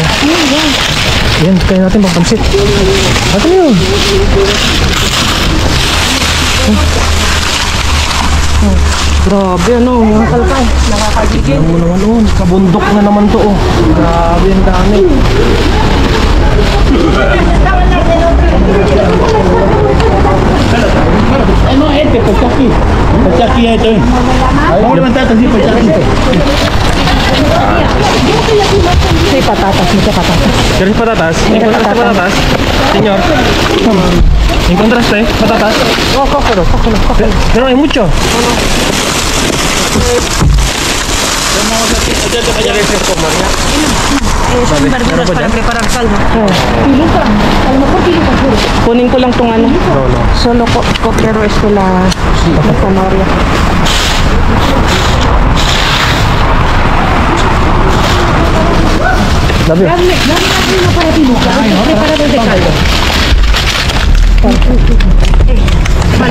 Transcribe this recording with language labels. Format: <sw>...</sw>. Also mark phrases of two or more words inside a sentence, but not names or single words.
<tl>Yan, kaya natin pagpansit. Atin yun. Grabe ano, mga kalkal. Nakakagigil. Ano mo naman oh, kabundok na naman to oh. Grabe ang dami.</tl> <es>No, este, pachaki.</es> <tl>Pachaki ya ito eh.</tl> <es>Vamos a levantar así, pachaki.</es> <tl>May patatas,</tl> <es>mucha patatas. ¿Quieres patatas? ¿Encontraste patatas? Señor. ¿Encontraste patatas? Oh, cógelo. Pero no hay mucho. Son verduras para preparar caldo.</es> <tl>Piluca.</tl> <es>A lo mejor piluca.</es> <tl>Kunin ko lang tong ano.</tl> <es>No. Solo quiero esto la zanahoria.</es> <tl>Dami.</tl> <es>Dame una para piluca. Preparador de caldo. Vale.</es>